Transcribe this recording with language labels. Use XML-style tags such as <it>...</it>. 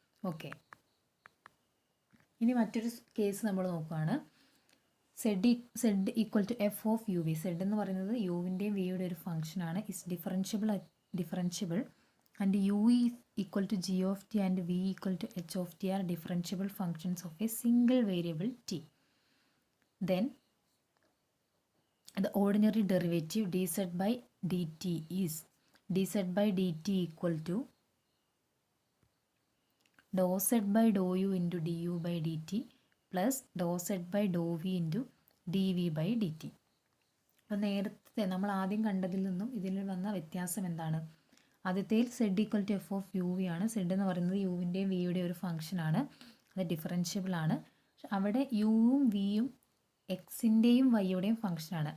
<ml>Okay, ഇനി മറ്റൊരു case നമ്മൾ നോക്കുകയാണ്.</ml> <en>Z equal to F of U V.</en> <ml>Z എന്ന് പറയുന്നത് യുവിൻ്റെയും വിയുടെ ഒരു ഫംഗ്ഷനാണ്.</ml> <en>Is differentiable and U equal to G of T and V equal to H of T are differentiable functions of a single variable T. Then the ordinary derivative dz by dt is dz by dt equal to dou z by dou u into du by dt plus dou z by dou v into dv by dt.</en> <ml>അപ്പോൾ നേരത്തെ നമ്മൾ ആദ്യം കണ്ടതിൽ നിന്നും ഇതിൽ വന്ന വ്യത്യാസം എന്താണ്? ആദ്യത്തെ</ml> <en>Z equal to F of U V</en> <ml>ആണ്. സെഡ് എന്ന് പറയുന്നത് യുവിൻ്റെയും വിയുടെയും ഒരു ഫംഗ്ഷനാണ്. അത് ഡിഫറൻഷ്യബിൾ ആണ്. അവിടെ യുവും വിയും എക്സിൻ്റെയും വൈയുടെയും ഫംഗ്ഷനാണ്.</ml>